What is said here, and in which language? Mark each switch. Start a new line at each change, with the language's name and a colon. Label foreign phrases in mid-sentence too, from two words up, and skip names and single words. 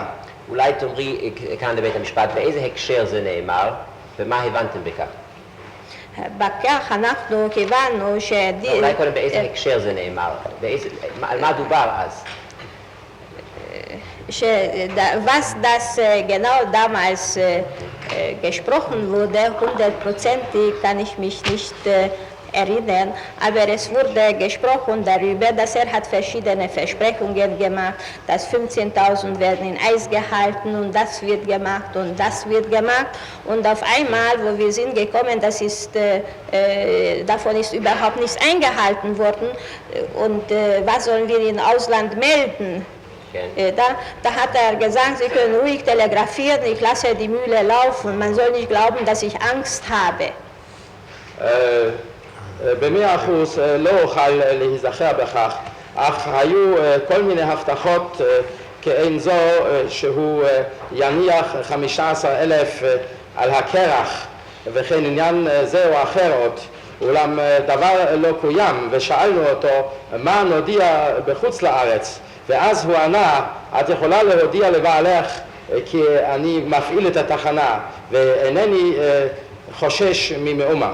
Hebrew: אולי תאמרי כאן לבית המשפט, באיזה הקשר זה נאמר, ומה הבנתם בכך? בכך אנחנו כיוונו אולי קודם באיזה הקשר זה נאמר, על מה דובר אז?
German: Was das genau damals gesprochen wurde, 100%ig kann ich mich nicht erinnern, aber es wurde gesprochen darüber, dass hat verschiedene Versprechungen gemacht, dass 15.000 werden in Eis gehalten und das wird gemacht und das wird gemacht und auf einmal, wo wir sind gekommen, davon ist überhaupt nichts eingehalten worden und was sollen wir im Ausland melden? Da hat gesagt, Sie können ruhig telegrafieren, ich lasse die Mühle laufen, man soll nicht glauben, dass ich Angst habe.
Hebrew: ב100% לא אוכל להיזכר בכך, אך היו כל מיני הבטחות כאין זו שהוא יניח 15,000 על הקרח וכן עניין זה או אחר עוד, אולם דבר לא קוים ושאלנו אותו מה נודיע בחוץ לארץ ואז הוא ענה, את יכולה להודיע לבעלך כי אני מפעיל את התחנה ואינני חושש ממאומה.